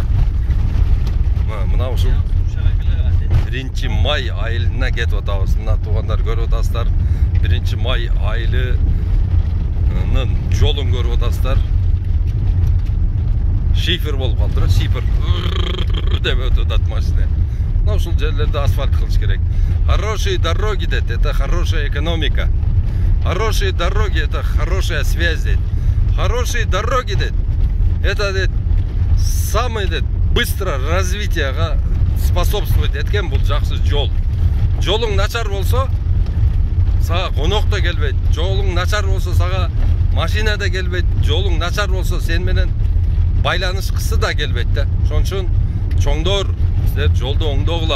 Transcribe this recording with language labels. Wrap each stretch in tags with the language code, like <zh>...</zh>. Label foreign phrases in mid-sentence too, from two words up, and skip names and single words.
<ky>Мына ушул 1 май айылына кетип атабыз. Мына туугандар көрүп атасыздар. 1 май айылынын жолун көрүп атасыздар. Шифер болуп калды, шифер деп өтүп атат машина. Но ушул жерлерде асфальт кылыш керек.</ky> <ru>Хорошие дороги, это хорошая экономика. Хорошие дороги, это хорошая связь. Хорошие дороги, это самое быстро развитие способствует</ru> <ky>эткен бул жакшы жол. Жолуң начар болсо, сага конок да келбейт. Жолуң начар болсо, сага машина да келбейт. Жолуң начар болсо, сен менен байланыш кысы да келбейт да. Ошон үчүн чоңдор, силер жолду оңдогула.</ky>